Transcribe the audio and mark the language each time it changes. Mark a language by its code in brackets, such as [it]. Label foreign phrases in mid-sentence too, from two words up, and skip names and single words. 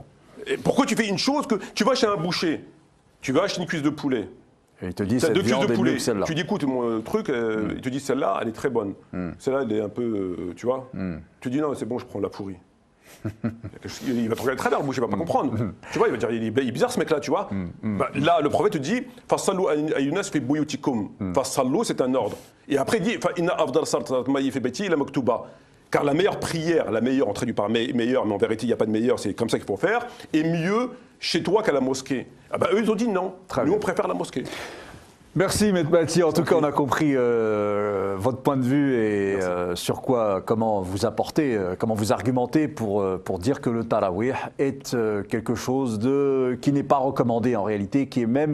[fr] Pourquoi tu fais une chose que... Tu vas chez un boucher, tu vas acheter une cuisse de poulet. Et il te dit, cette viande est mieux que celle-là. Tu dis, écoute, mon truc, il te dit, celle-là, elle est très bonne. Celle-là, elle est un peu, tu vois. Tu dis, non, c'est bon, je prends la pourrie. Il va te regarder très bien, le boucher, il ne va pas comprendre. Tu vois, il va dire, il est bizarre ce mec-là, tu vois. Là, le prophète te dit, [ar] فصلوا أيها الناس في بيوتكم. Fassalu, [fr] c'est un ordre. Et après, il dit, [ar] إن أفضل صلاة المرء في بيته إلا المكتوبة. [fr] Car la meilleure prière, la meilleure, on traduit par meilleure, mais en vérité, il n'y a pas de meilleure, c'est comme ça qu'il faut faire, est mieux chez toi qu'à la mosquée. Ah ben, eux, ils ont dit non. Nous, on préfère la mosquée. Merci, Maître Bati. En tout cas, on a compris votre point de vue et sur quoi, comment vous apportez, comment vous argumentez pour dire que le tarawih est quelque chose qui n'est pas recommandé en réalité, qui est même